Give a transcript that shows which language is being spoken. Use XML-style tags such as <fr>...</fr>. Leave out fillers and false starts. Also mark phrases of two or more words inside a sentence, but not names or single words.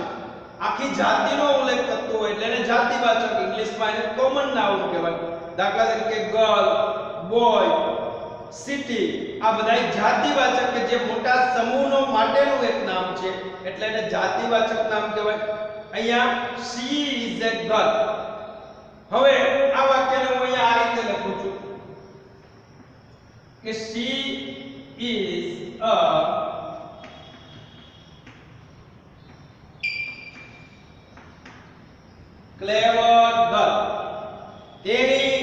<gu>આખી જાતિનો ઉલ્લેખ કરતો હોય એટલે એને જાતિવાચક, ઇંગ્લિશમાં એને</gu> <en>common noun</en> <gu>કહેવાય. દાખલા તરીકે</gu> <en>girl, boy, city</en> <gu>આ બધા જાતિવાચક કે જે મોટા સમૂહનો માટેનું એક નામ છે એટલે એને જાતિવાચક નામ કહેવાય.</gu> <en>અહીંયા she is a girl.</en> <gu>હવે આ વાક્યને હું અહીંયા આ રીતે લખું છું કે</gu> <en>she is a clever girl.</en> <gu>તેની</gu>